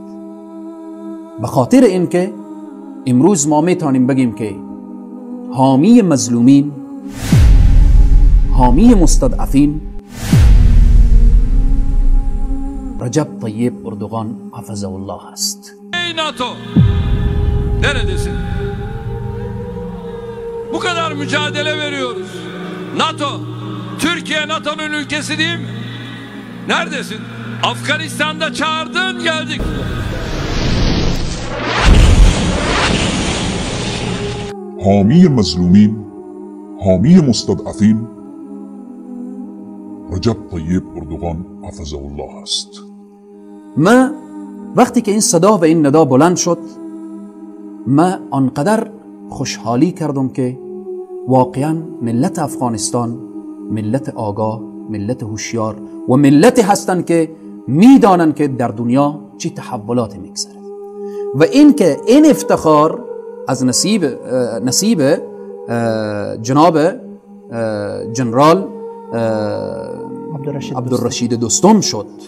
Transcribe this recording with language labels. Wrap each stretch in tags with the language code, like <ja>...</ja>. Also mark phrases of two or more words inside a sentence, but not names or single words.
<fa>به خاطر اینکه امروز ما میتونیم بگیم که حامی مظلومین، حامی مستضعفین رجب طیب اردوغان</fa> <ar>حفظه الله</ar> <fa>است.</fa> <tr>Ey NATO! Neredesin? Bu kadar mücadele veriyoruz. NATO, Türkiye NATO'nun ülkesi değil mi? Neredesin? Afganistan'da çağırdın, geldik.</tr> <fa>حامی مظلومین، حامی مستضعفین رجب طیب اردوغان</fa> <ar>حفظه الله</ar> <fa>است. ما وقتی که این صدا و این ندا بلند شد، ما آنقدر خوشحالی کردم که واقعا ملت افغانستان ملت آگاه، ملت هوشیار و ملتی هستند که میدانند که در دنیا چه تحولاتی میگذره و این که این افتخار از نصیب جناب جنرال عبدالرشید دوستم شد.</fa>